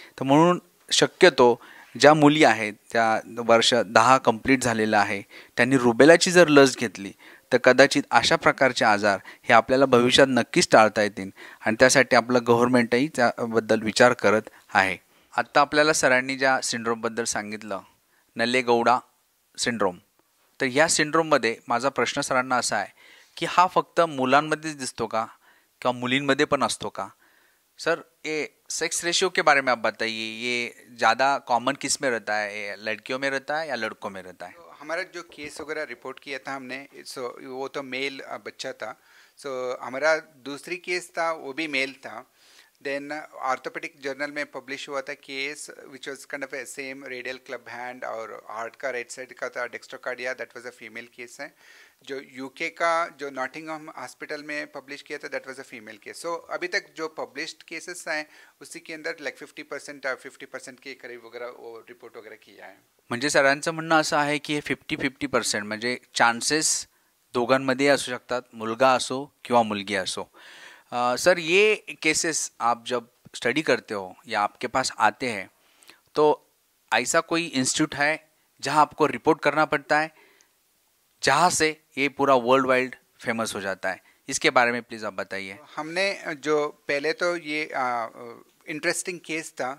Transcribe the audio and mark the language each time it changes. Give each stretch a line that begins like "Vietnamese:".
Marathi: तर म्हणून शक्यतो ज्या मुली आहेत त्या वर्ष 10 कंप्लीट झालेलं आहे त्यांनी रुबेलाची जर लस घेतली तर कदाचित अशा प्रकारचे आजार हे आपल्याला भविष्यात नक्कीच टाळता येतील आणि त्यासाठी आपलं गव्हर्नमेंटही त्याबद्दल विचार करत आहे. आत्ता आपल्याला सरांनी ज्या सिंड्रोमबद्दल सांगितलं, नल्लेगौडा सिंड्रोम, तर या सिंड्रोममध्ये माझा प्रश्न सरांना असा आहे की हा फक्त मुलांमध्येच दिसतो का किंवा मुलींमध्ये पण असतो का?
Hindi: सर, ये सेक्स रेशियो के बारे में आप बताइए, ये ज़्यादा कॉमन किस में रहता है, ये लड़कियों में रहता है या लड़कों में रहता है? हमारा जो केस वगैरह रिपोर्ट किया था हमने, सो वो तो मेल बच्चा था. सो हमारा दूसरी केस था वो भी मेल था. देन ऑर्थोपेडिक जर्नल में पब्लिश हुआ था case
English: which was kind of same
Hindi: radial club hand और हार्ट का राइट साइड का था dextrocardia.
English: that was a female case
Hindi: है. जो यूके का जो नॉटिंघम हॉस्पिटल में पब्लिश किया था that was a female case. सो अभी तक जो पब्लिश्ड केसेस हैं उसी के अंदर लाइक 50% के करीब वगैरह वो रिपोर्ट वगैरह किया है.
Marathi: म्हणजे सरांचं म्हणणं असं आहे की हे 50% म्हणजे चान्सेस दोघांमध्ये असू शकतात, मुलगा असो किंवा मुलगी असो.
Hindi: सर, ये केसेस आप जब स्टडी करते हो या आपके पास आते हैं तो ऐसा कोई इंस्टीट्यूट है जहां आपको रिपोर्ट करना पड़ता है, जहाँ से ये पूरा वर्ल्ड वाइड फेमस हो जाता है? इसके बारे में प्लीज़ आप बताइए. हमने जो पहले तो ये इंटरेस्टिंग केस था.